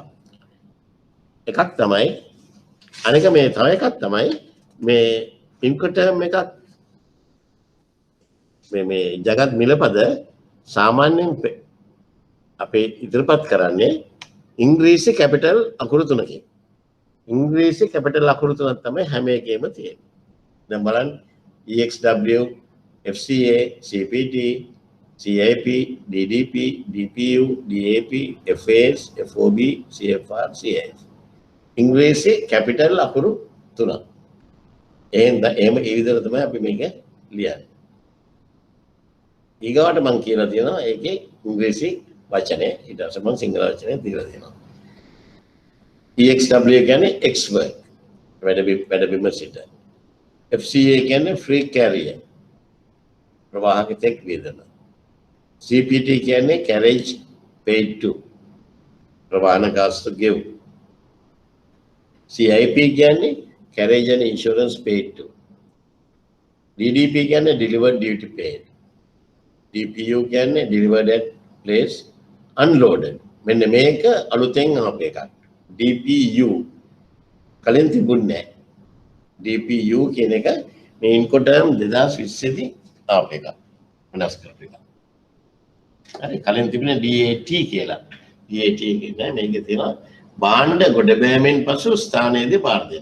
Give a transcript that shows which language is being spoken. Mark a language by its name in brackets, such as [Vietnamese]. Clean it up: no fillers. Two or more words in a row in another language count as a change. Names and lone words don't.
[Sinhala] එකක් තමයි අනික මේ තව එකක් තමයි මේ ඉන්කොටර්ම් එකක් මේ ජගත් මිලපද සාමාන්‍යයෙන් අපේ ඉදිරිපත් කරන්නේ ඉංග්‍රීසි කැපිටල් අකුරු තුනකින්. ඉංග්‍රීසි කැපිටල් අකුරු තුනක් තමයි හැම එකේම තියෙන්නේ. දැන් බලන්න EXW, FCA, CPT, CIP, DDP, DPU, DAP, FAS, FOB, CFR, CIS. ඉංග්‍රීසි කැපිටල් අකුරු තුනක්. එහෙනම් ඒ විදිහට තමයි අපි මේක ලියන්නේ. ඊගාවට මම කියලා තියෙනවා ඒකේ ඉංග්‍රීසි වචනේ ඊට පස්සේ මම සිංහල වචනේ දීලා දෙනවා. EXW කියන්නේ [English] X work [Sinhala] වැඩ බිම සිට. FCA කියන්නේ [English] free carrier [Sinhala] ප්‍රවාහක තෙක් වේදන. CPT කියන්නේ [English] carriage paid to [Sinhala] ප්‍රවාහන ගාස්තු ගෙව්. [English] CIP කියන්නේ carriage and insurance paid to. DDP කියන්නේ delivered duty paid. DPU කියන්නේ delivered at place unloaded. [Sinhala] මෙන්න මේක අලුතෙන් ආපු එකක්. DPU කලින් තිබුණේ නැහැ. DPU කියන එක මේ ඉන්කොටර්ම් 2020 දී ආපු එකක්. වෙනස් කරපු එකක්. හරි කලින් තිබුණේ DAT කියලා. DAT කියන්නේ මේකේ තියෙනවා භාණ්ඩ ගොඩ බෑමෙන් පසු ස්ථානයේදී බාර දෙන්න.